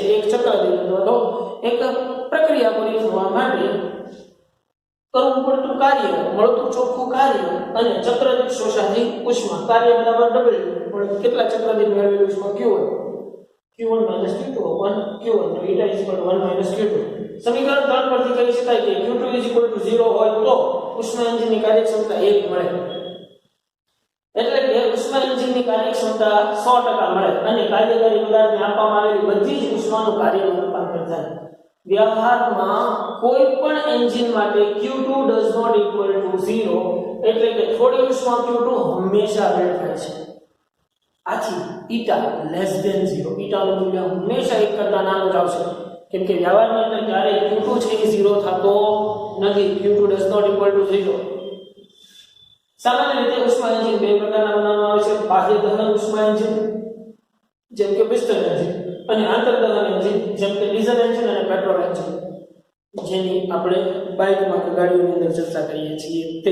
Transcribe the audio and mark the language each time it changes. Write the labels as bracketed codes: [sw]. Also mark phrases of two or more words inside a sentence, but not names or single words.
[gu] એક ચક્ર દીઠ અથવા તો એક પ્રક્રિયા પૂરી થવા માટે કરવું પડતું કાર્ય, મળતું ચોખ્ખું કાર્ય અને ચક્ર દીઠ શોષાતી ઉષ્મા. કાર્ય બરાબર W, કેટલા ચક્ર દીઠ મેળવેલી ઉષ્મા Q1 Q2 upon Q1, તો [en] eta is equal to 1 - [gu] Q2. સમીકરણ 3 પરથી કહી શકાય કે [en] Q2 is equal to 0 [gu] હોય તો ઉષ્મા એન્જિનની કાર્યક્ષમતા 1 મળે. એટલે કે ઉષ્મા એન્જિનની કાર્યક્ષમતા 100% મળે અને કાર્યકારી પદાર્થને આપવામાં આવેલી બધી જ ઉષ્માનું કાર્યમાં રૂપાંતર થાય. વ્યવહારમાં કોઈ પણ એન્જિન માટે [en] Q2 does not equal to 0, [gu] એટલે કે થોડી ઉષ્મા Q2 હંમેશા વેડફાય છે. આથી [en] eta less than 0, [gu] eta નું મૂલ્ય હંમેશા 1 કરતા નાનું જ આવશે. કેમ કે વ્યવહારની અંદર ક્યારેય Q2 છે એ 0 થતો નથી. [en] Q2 does not equal to 0. [gu] સામાન્ય રીતે ઉષ્મા એન્જિન બે પ્રકારના બનાવવામાં આવે છે. બાહ્ય દહન ઉષ્મા એન્જિન જેમ કે પિસ્ટન એન્જિન અને આંતરદહન એન્જિન જેમ કે ડીઝલ એન્જિન અને પેટ્રોલ એન્જિન, જેની આપણે બાઇકમાં કે ગાડીઓની અંદર ચર્ચા કરીએ છીએ તે.